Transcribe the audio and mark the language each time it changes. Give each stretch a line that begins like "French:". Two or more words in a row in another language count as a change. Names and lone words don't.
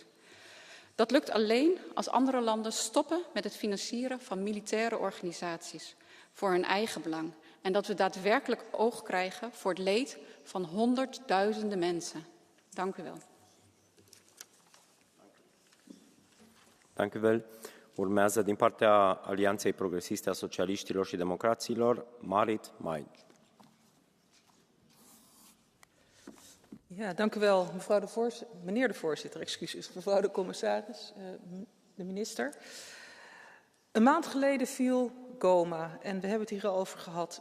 Dutch: Dat lukt alleen als andere landen stoppen met het financieren van militaire organisaties voor hun eigen belang. En dat we daadwerkelijk oog krijgen voor het leed van honderdduizenden mensen. Dank u wel. Dank u wel.
Romanian: Urmează din partea Alianței Progresiste a Socialiștilor și Democraților, Marit Maij.
Dutch: Ja, dank u wel, meneer de voorzitter, excuses, mevrouw de commissaris, de minister. Een maand geleden viel Goma en we hebben het hier al over gehad.